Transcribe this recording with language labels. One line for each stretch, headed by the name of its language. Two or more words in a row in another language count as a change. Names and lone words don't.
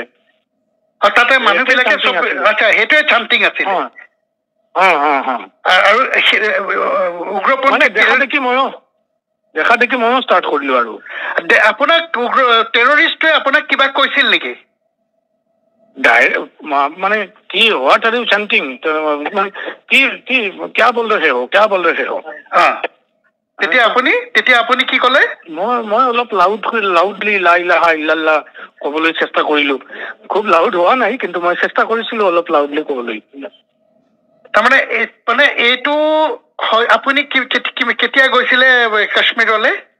Assamese: তাতে মানুহবিলাকে আচ্ছা সেইটোৱে চান্টিং আছিলে আৰু উগ্ৰপন্থী দেখা দেখি ময়ো ষ্টাৰ্ট কৰিলোঁ আৰু আপোনাক টেৰৰিষ্টটোৱে আপোনাক কিবা কৈছিল নেকি মানে কি
English: what are you chanting
Assamese: কি
Hindi: क्या बोल रहे हो
Assamese: তেতিয়া আপুনি কি ক'লে মই অলপ লাউডলি
Arabic: لا إله إلا الله
Assamese: ক'বলৈ চেষ্টা কৰিলোঁ খুব লাউড হোৱা নাই কিন্তু মই চেষ্টা কৰিছিলোঁ অলপ লাউডলি ক'বলৈ তাৰমানে মানে এইটো আপুনি কেতিয়া গৈছিলে কাশ্মীৰলৈ